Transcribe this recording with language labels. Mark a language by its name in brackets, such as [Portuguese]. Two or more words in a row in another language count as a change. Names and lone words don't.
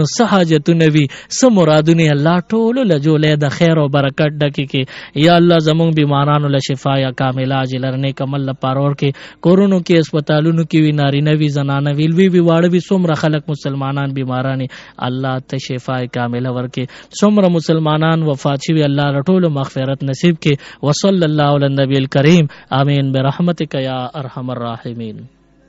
[Pashto] څه حاجتونه وي څه مرادونه الله ټول له جوړه د خیر او برکت ډکې کې یا الله زموږ بیمارانو له شفا یا کامل اجل رنه کمل پارور کې کورونو کې هسپتالونو کې وی نارینه وی زنانه وی واړه وی څومره خلک مسلمانان بیماران الله ته شفا کامل ورکې څومره مسلمانان وفات شوی الله ټول مغفرت نصیب کې [Arabic] وصلی الله علی النبی الکریم آمین برحمتک یا ارحم الراحمین.